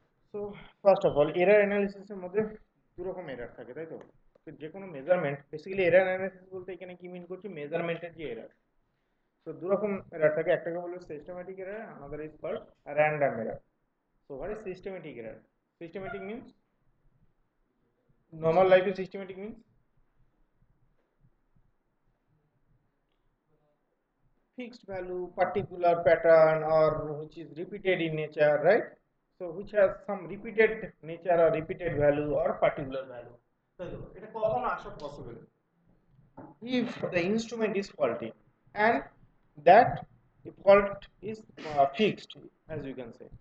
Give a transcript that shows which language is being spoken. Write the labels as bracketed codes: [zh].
[en] so first of all, [bn] error অ্যানালিসিসের মধ্যে দু রকম এরর থাকে, তাই তো। তো যে কোনো মেজারমেন্ট, বেসিক্যালি এরর অ্যানালিসিস বলতে এখানে কি মিন করছি, মেজারমেন্টের যে এরর। তো দু রকম এরর থাকে, একটাকে বলবো systematic error, [en] Another is called random error. So what is systematic error? Systematic means, normal life is systematic means fixed value, particular pattern, or which is repeated in nature, right? So which has some repeated nature or repeated value or particular value. [bn] So এটা কখন আসা possible? [en] If the instrument is faulty and that fault is fixed, as you can say.